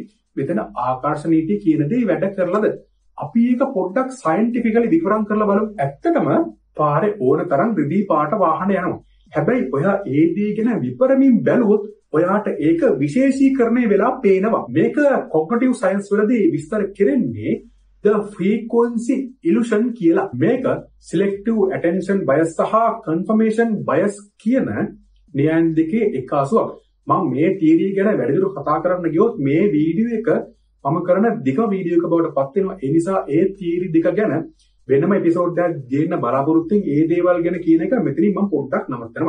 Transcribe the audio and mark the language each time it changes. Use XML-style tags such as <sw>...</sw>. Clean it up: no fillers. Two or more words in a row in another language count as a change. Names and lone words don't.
<si>මෙතන ආකර්ෂණ නීතිය කියන දේ වැඩ කරලාද? අපි ඒක පොඩ්ඩක් සයන්ටිෆිකලි විකරම් කරලා බලමු. ඇත්තටම පාරේ ඕන තරම් රිදී පාට වාහන යනවා. හැබැයි ඔයා ඒ දේ ගැන විපරමින් බැලුවොත් ඔයාට ඒක විශේෂීකරණය වෙලා පේනවා. මේක</si> <en>cognitive science</en> <si>වලදී විස්තර කෙරෙන්නේ</si> <en>the frequency illusion</en> <si>කියලා. මේක</si> <en>selective attention bias</en> <si>සහ</si> <en>confirmation bias</en> <si>කියන න්‍යායන් දෙකේ එකාසුවක්. මම මේ තියරි ගැන වැඩිදුර කතා කරන්න ගියොත් මේ වීඩියෝ එක මම කරන දිග වීඩියෝ එකක බවට පත් වෙනවා. ඒ නිසා ඒ තියරි දෙක ගැන වෙනම එපිසෝඩ් එකක් ගේන්න බලාපොරොත්තුෙන් ඒ දේවල් ගැන කියන එක මෙතනින් මම පොඩ්ඩක් නවත්තනවා.</si>